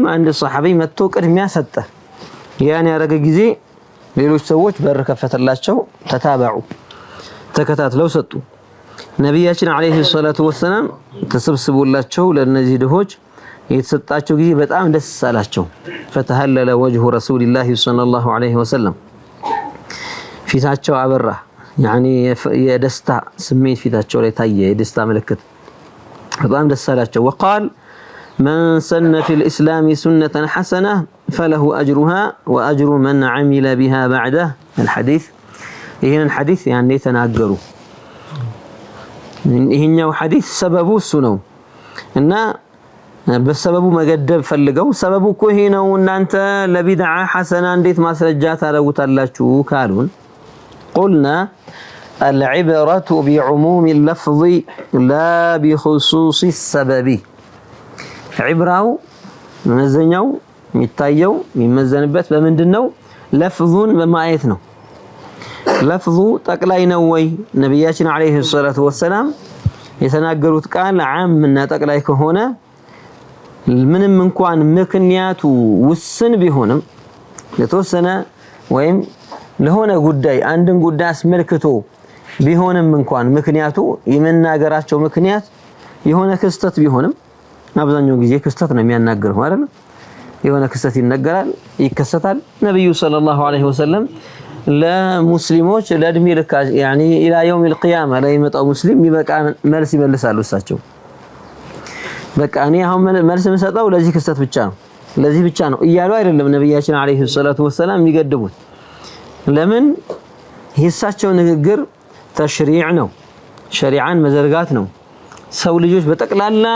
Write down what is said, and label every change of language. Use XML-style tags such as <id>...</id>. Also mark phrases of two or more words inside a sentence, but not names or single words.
<am>አንድ ሱሐቢ መጥቶ ቅድሚያ ሰጠ ያን ያረገ ጊዜ ሌሎች ሰዎች በር ከፈተላቸው ተታበዑ ተከታትለው ሰጡ ነብያችን</am> <ar>عليه الصلاة والسلام</ar> <am>ተሰብስቦላቸው ለነዚህ ድሆች የተሰጣቸው ጊዜ በጣም ደስ አላቸው</am> <ar>فتهلل وجه رسول الله صلى الله عليه وسلم</ar> <am>ፊታቸው አበራ</am> <ar>يعني</ar> <am>የደስታ ስሜት ፊታቸው ላይ ታየ የደስታ ምልክት በጣም ደስ አላቸው</am> <ar>وقال من سن في الإسلام سنة حسنة فله أجرها وأجر من عمل بها بعده الحديث ይሄን الحديث يعني ተናገሩ</ar> <am>ይሄኛው ሐዲስ ሰበቡ እሱ ነው እና በሰበቡ መገደብ ፈልገው ሰበቡ እኮ ይሄ ነው እናንተ ለቢድዓ ሐሰና እንዴት ማስረጃ ታረጉታላችሁ ካሉን</am> <ar>قلنا العبرة بعموم اللفظ لا بخصوص السبب</ar> <am>عبراው መመዘኛው የሚታየው የሚመዘንበት በምንድነው ለፍዙን በማየት ነው ለፍዙ ጠቅላይ ነው ወይ ነብያችን</am> <ar>عليه الصلاة والسلام</ar> <am>የተናገሩት ቃል ዓም እና ጠቅላይ ከሆነ ምንም እንኳን ምክንያቱ ውስን ቢሆንም የተወሰነ ወይም ለሆነ ጉዳይ አንድን ጉዳይ አስመልክቶ ቢሆንም እንኳን ምክንያቱ የመናገራቸው ምክንያት የሆነ ክስተት ቢሆንም አብዛኛው ጊዜ ክስተት ነው የሚያናገረው አይደል የሆነ ክስተት ይነገራል ይከሰታል ነብዩ</am> <ar>صلى الله عليه وسلم</ar> <am>ለሙስሊሞች ለእድሜ ልክ</am> <ar>يعني الى يوم القيامه</ar> <am>ላይ መጣው ሙስሊም ይበቃ መልስ ይመልሳሉ እሳቸው በቃ እኔ አሁን መልስ የምሰጠው ለዚህ ክስተት ብቻ ነው ለዚህ ብቻ ነው እያሉ አይደለም ነብያችን</am> <ar>عليه الصلاة والسلام</ar> <am>የሚገድቡት ለምን የእሳቸው ንግግር ተሽሪዕ ነው ሸሪዓን መዘርጋት ነው ሰው ልጆች በጠቅላላ</am>